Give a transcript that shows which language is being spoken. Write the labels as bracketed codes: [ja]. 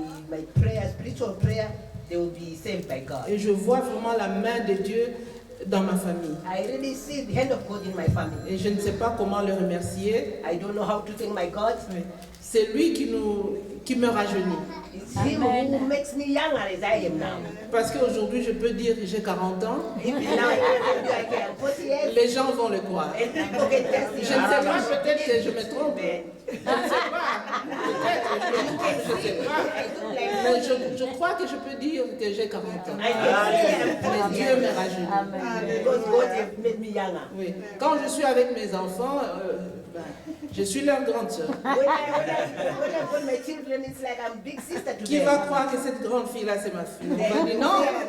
[en] my prayer, spiritual prayer, they will be saved by God. [fr] Et je vois vraiment la main de Dieu dans ma famille. [en] I really see the hand of God in my family. [fr] Et je ne sais pas comment le remercier. [en] I don't know how to thank my God. [fr] C'est lui qui me rajeunit. [en] It's Him who makes me younger as I am now. [fr] Parce qu'aujourd'hui, je peux dire que j'ai 40 ans. [en] Even now, I can 40 years. [fr] Les gens vont le croire. [en] And people get [fr] Je ne sais pas, peut-être que je me trompe. Je ne sais pas. Peut-être que je me trompe, je ne sais pas. Mais je crois que je peux dire que j'ai 40 ans. Mais Dieu me rajeunit. Because God has made me younger. Oui. Quand je suis avec mes enfants, Je suis leur grande sœur. [en] When I call my children, it's like I'm big sister to [fr] Qui [en] them. [fr] va croire que cette grande fille-là, c'est ma fille? On va dire non.